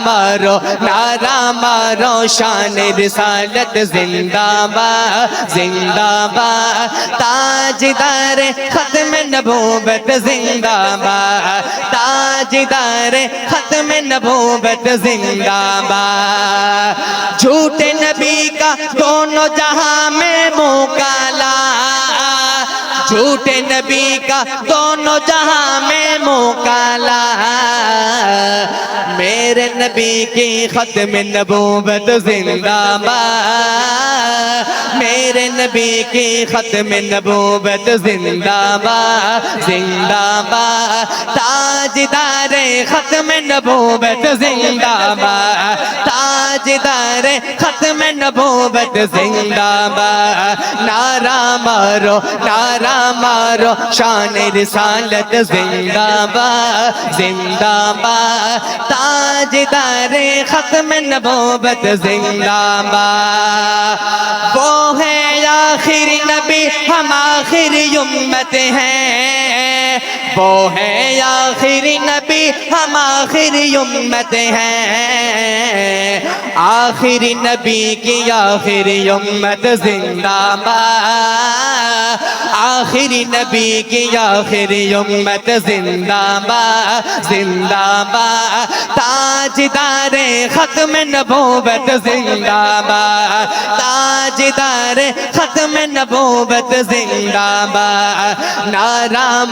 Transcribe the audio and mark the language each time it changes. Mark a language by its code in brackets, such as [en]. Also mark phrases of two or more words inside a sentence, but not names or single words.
[ur] مارو شان رسالت زندہ باد زندہ باد، تاجدار ختم نبوت زندہ باد، تاجدار ختم نبوت زندہ باد، جھوٹے نبی کا دونوں جہاں میں منہ کالا، جھوٹے نبی کا دونوں جہاں میں منہ کالا، میرے نبی کی ختم نبوت زندہ باد، میرے نبی کی ختم نبوت زندہ باد زندہ باد، تاجدار ختم نبوت زندہ باد، تاجدار ختم نبوت زندہ باد، نعرہ مارو شان رسالت زندہ باد زندہ باد، تاجدار ختم نبوت زندہ باد، وہ ہے آخری نبی ہم آخری امت ہیں، وہ ہے آخری نبی ہم آخری امت ہیں، آخری نبی کی آخری امت زندہ باد، آخری نبی کی آخری امت زندہ باد زندہ باد، تاجدار ختم نبوت زندہ باد، تاجدار ختم نبوت زندہ باد، نعرہ